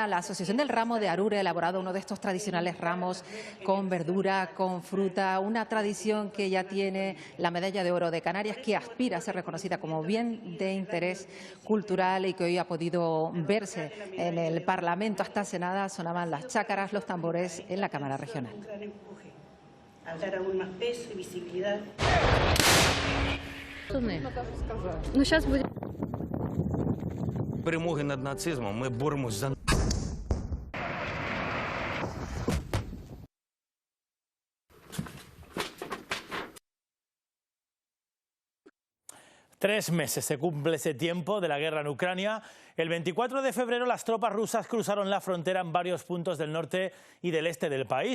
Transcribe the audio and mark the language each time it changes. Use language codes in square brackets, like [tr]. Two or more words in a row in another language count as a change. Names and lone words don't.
[es] La Asociación del Ramo de Arure ha elaborado uno de estos tradicionales ramos con verdura, con fruta, una tradición que ya tiene la Medalla de Oro de Canarias, que aspira a ser reconocida como bien de interés cultural y que hoy ha podido verse en el Parlamento. Hasta hace nada sonaban las chácaras, los tambores en la Cámara Regional. Al dar aún más peso y visibilidad. [uk] Перемоги над нацизмом ми боремось за... [es] Tres meses se cumple ese tiempo de la guerra en Ucrania. El 24 de febrero las tropas rusas cruzaron la frontera en varios puntos del norte y del este del país.